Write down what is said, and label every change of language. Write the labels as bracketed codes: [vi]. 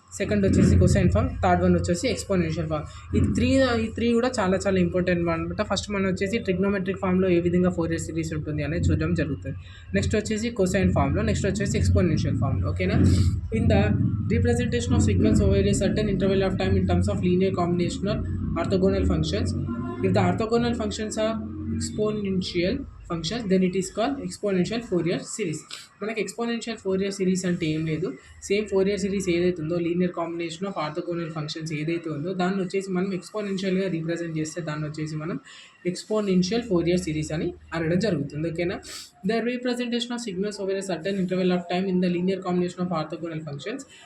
[te] Second వచ్చేసి cosine form, third one వచ్చేసి exponential form. ఈ త్రీ కూడా చాలా చాలా ఇంపార్టెంట్ అనమాట. ఫస్ట్ మనం వచ్చేసి ట్రిగ్నోమెట్రిక్ ఫామ్లో ఏ విధంగా ఫోరియర్ సిరీస్ ఉంటుంది అనేది చూడడం జరుగుతుంది. నెక్స్ట్ వచ్చేసి కొసైన్ ఫామ్లో, నెక్స్ట్ వచ్చేసి ఎక్స్పోనెన్షియల్ ఫామ్లో. ఓకేనా. [en] In the representation of signals over a certain interval of time in terms of linear combinational orthogonal functions. If the orthogonal functions are exponential functions, then it is called exponential Fourier series. [te] మనకి exponential Fourier series అంటే ఏం లేదు, same Fourier series ఏదైతే ఉందో linear combination of orthogonal functions ఏదైతే ఉందో దాన్ని వచ్చేసి మనం ఎక్స్పోనెన్షియల్గా రీప్రజెంట్ చేస్తే దాన్ని వచ్చేసి మనం ఎక్స్పోనెన్షియల్ ఫోరియర్ సిరీస్ అని అనడం జరుగుతుంది. ఓకేనా. [en] The representation of signals over a certain interval of time in the linear combination of orthogonal functions.